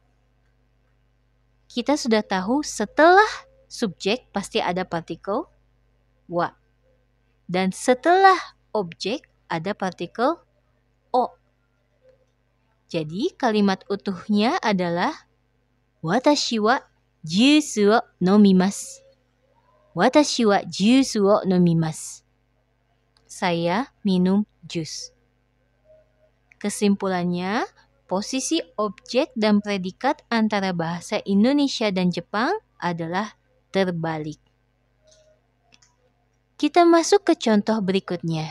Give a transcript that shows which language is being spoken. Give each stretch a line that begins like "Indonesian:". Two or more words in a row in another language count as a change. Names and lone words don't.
Indonesian: Kita sudah tahu setelah subjek pasti ada partikel wa. Dan setelah objek ada partikel o. Jadi kalimat utuhnya adalah
Japanese: 私はジュースを飲みます. 私はジュースを飲みます.
Indonesian: Saya minum jus. Kesimpulannya, posisi objek dan predikat antara bahasa Indonesia dan Jepang adalah terbalik. Kita masuk ke contoh berikutnya.